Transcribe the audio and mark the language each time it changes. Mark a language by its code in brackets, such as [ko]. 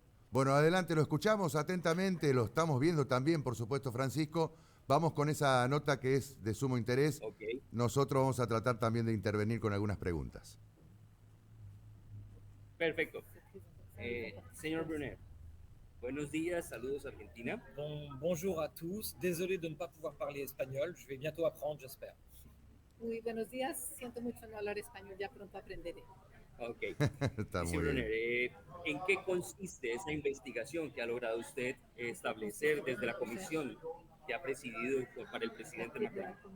[es] Bueno, adelante, lo escuchamos atentamente, lo estamos viendo también, por supuesto, Francisco. Vamos con esa nota que es de sumo interés. Ok, Nosotros vamos a tratar también de intervenir con algunas preguntas. perfecto. Señor Brunner, buenos días, saludos Argentina. [fr] Bonjour à tous. Désolé de ne pas pouvoir parler espagnol. Je vais bientôt apprendre, j'espère. [es] Muy buenos días, siento mucho no hablar español, ya pronto aprenderé. Ok. Está Señor muy bien. Brunner, ¿en qué consiste esa investigación que ha logrado usted establecer desde la comisión que ha presidido para el presidente Macron?